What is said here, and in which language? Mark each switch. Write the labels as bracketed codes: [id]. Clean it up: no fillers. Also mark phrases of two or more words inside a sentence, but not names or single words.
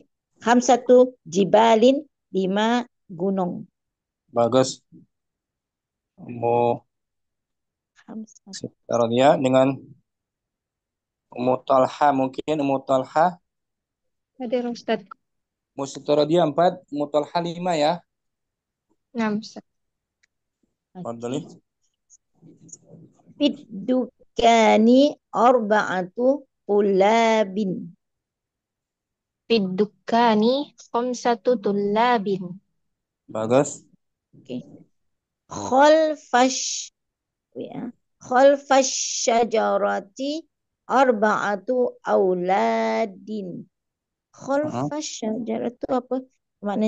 [ar] خمسة جبال. 5 gunung. [id] Bagus. Ummu Siti Radiyah dengan Ummu Talha mungkin. Ummu Talha. Hadir Ustaz. Ummu Siti Radiyah 4, Ummu Talha 5 ya. 6 Ustaz. [ar] Fadhali. في الدكان أربعة طلاب. في الدكان خمسة طلاب. [id] Bagus. Oke. [ar] خلف الشجرة أربعة أولاد. خلف الشجرة [id] apa maknanya?